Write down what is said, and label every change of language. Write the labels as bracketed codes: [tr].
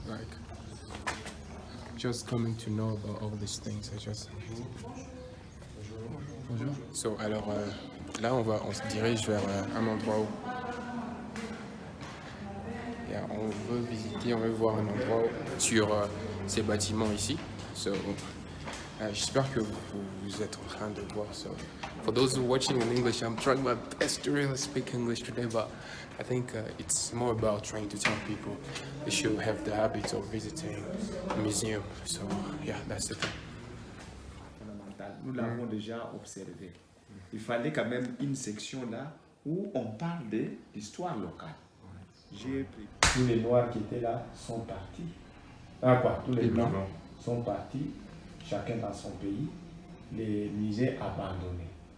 [en] Like, just coming to know about all these things is just amazing. [fr] Bonjour. So, alors là, on se dirige vers un endroit où on veut visiter, on veut voir un endroit sur ces bâtiments ici. So, j'espère que vous êtes en train de voir. [en] So, for those who are watching in English, I'm trying my best to really speak English today, but I think it's more about trying to tell people they should have the habit of visiting a museum. So, yeah, that's the thing. [fr] Nous l'avons déjà observé. Il fallait quand même une section là où on parle de l'histoire locale. J'ai pris. Tous les Noirs qui étaient là sont partis. Ah quoi, tous les Blancs sont partis, chacun dans son pays, les musées abandonnés.